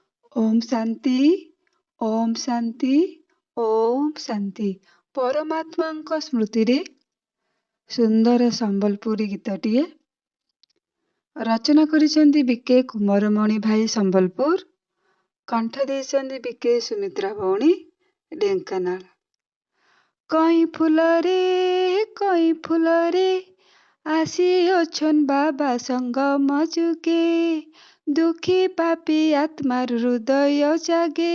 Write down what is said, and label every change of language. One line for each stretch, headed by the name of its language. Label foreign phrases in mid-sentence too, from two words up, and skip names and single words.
Sanskrit: ओम शांति ओम शांति ओम शांति।
Sambalpuri: ପରମାତ୍ମା ସ୍ମୃତି ରେ ସୁନ୍ଦର ସମ୍ବଲପୁରୀ ଗୀତଟିଏ ରଚନା କରିଛନ୍ତି ବିକେ କୁମାରମଣି ଭାଇ ସମ୍ବଲପୁର, କଣ୍ଠ ଦେଇଛନ୍ତି ବିକେ ସୁମିତ୍ରା ଭଉଣୀ ଢେଙ୍କାନାଳ। କଇ ଫୁଲ ରେ ଆସି ଅଛନ ବାବା ସଙ୍ଗ ମଜୁଗେ, ଦୁଖୀ ପାପୀ ଆତ୍ମାର ହୃଦୟ ଜାଗେ।